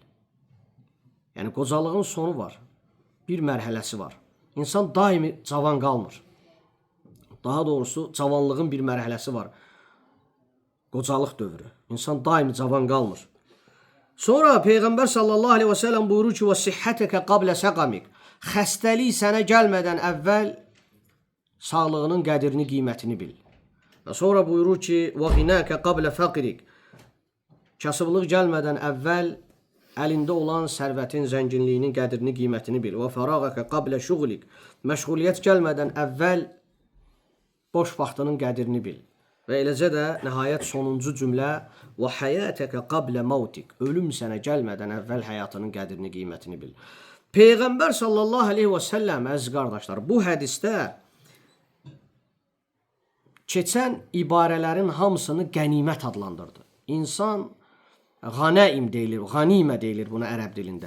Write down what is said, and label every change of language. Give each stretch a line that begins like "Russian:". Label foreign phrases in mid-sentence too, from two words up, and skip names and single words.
Azerbaijani: Yəni, qocalığın sonu var. Bir mərhələsi var. İnsan daimi cavan qalmır. Daha doğrusu, cavanlığın bir mərhələsi var. Qocalıq dövrü. İnsan daimi cavan qalmır. Sonra Peyğəmbər
Arabic: صَلَّى اللهُ عَلَيْهِ
Azerbaijani: və səlləm buyurur ki,
Arabic: وَسِحَّتَكَ قَبْلَ سَقَمِكَ
Azerbaijani: Xəstəlik sənə gəlmədən əvvəl sağlığının qədrini, qiymətini bil. Və sonra buyurur ki,
Arabic: وَغِنَاكَ قَبْلَ فَقِرِكَ
Azerbaijani: Kasıblıq gəlmədən əvvəl əlində olan sərvətin, zənginliyinin qədrini, qiymətini bil.
Arabic: وَفَرَاغَكَ قَبْلَ شُغْلِكَ
Azerbaijani: Məşğuliyyət gəlmədən əvvəl boş vaxtının qədrini bil. Və eləcə də nəhayət sonuncu cümlə
Arabic: وَحَيَاتَكَ قَبْلَ مَوْتِكَ
Azerbaijani: Ölüm sənə gəlmədən əvvəl həyatının qədrini, qiymətini bil. Peyğəmbər
Arabic: صَلَّى اللهُ عَلَيْهِ
Azerbaijani: və səlləm, əziz qardaşlar, bu hədisdə keçən ibarələrin hamısını qənimət adlandırdı. İnsanĞanəim deyilir, qanimə deyilir buna ərəb dilində.